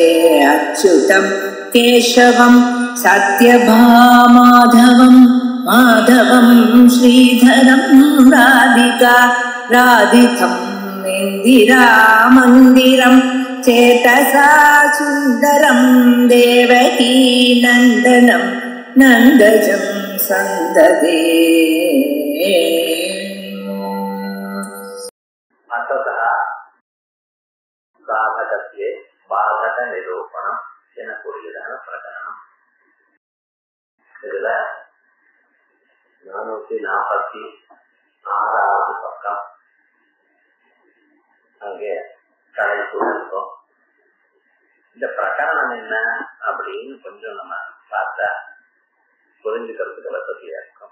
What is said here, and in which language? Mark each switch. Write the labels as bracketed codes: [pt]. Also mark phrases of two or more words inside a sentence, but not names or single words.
[sa] अच्युतं केशवं सत्यभामाधवं माधवं श्रीधरं राधिका राधितं इन्दिरामन्दिरं चेतसा सुन्दरं देवकी नन्दनं नन्दजं सन्ददे। अतः साधकत्वे बाधक निरूपणம் [ta] எனக்கூடியதான பிரகரணம். இதுல 446வது பக்கம் அங்கே கடைசி இருக்கும். இந்த பிரகரணம் என்ன அப்படின்னு கொஞ்சம் நம்ம பார்த்தா புரிஞ்சுக்கிறதுக்கு வசதியா இருக்கும்.